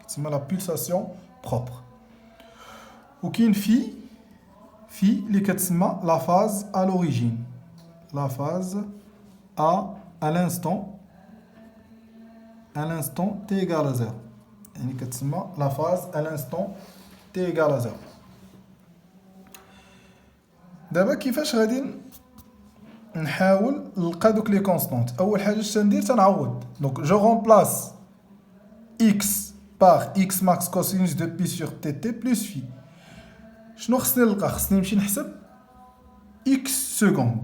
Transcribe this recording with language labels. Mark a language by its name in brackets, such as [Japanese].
[French] La pulsation propre. Ou qui est une phi qui est la phase à l'origine. La phase à l'instant t égale à 0. La phase à l'instant t égale à 0. D'abord, [Arabic] كيفاش غادي نحاول نلقى دوك لي كونستانت. اول حاجه اش ندير تنعوض. [French] Donc je remplace x par x max cosinus de pi sur tt plus phi. [Arabic] شنو خصني نلقى؟ خصني نمشي نحسب x secondes.